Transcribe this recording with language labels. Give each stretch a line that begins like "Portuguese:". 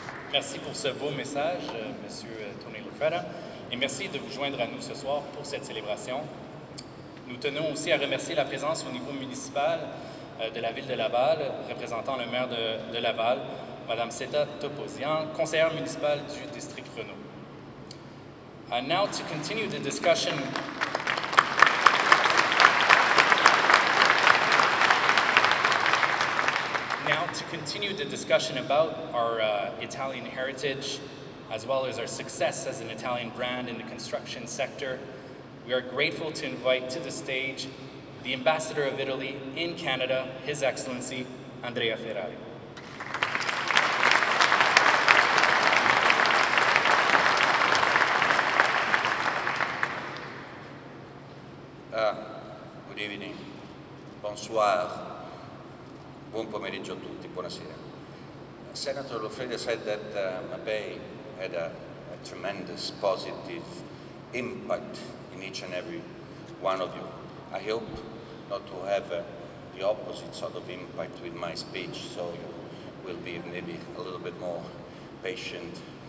French: Merci pour ce beau message, Monsieur Tony Lefebvre, et merci de vous joindre à nous ce soir pour cette célébration. Nous tenons aussi à remercier la présence au niveau municipal de la ville de Laval, représentant le maire de Laval, Madame Seta Toposian, conseillère municipale du district Renault.
English: Now to continue the discussion. Now to continue the discussion about our Italian heritage, as well as our success as an Italian brand in the construction sector, we are grateful to invite to the stage the Ambassador of Italy in Canada, His Excellency Andrea Ferrari. Good evening,
French: bonsoir,
Italian: buon pomeriggio a tutti, buonasera.
English: Senator Lefebvre said that MAPEI had a tremendous positive impact in each and every one of you. I hope not to have the opposite sort of impact with my speech, so you will be maybe a little bit more patient.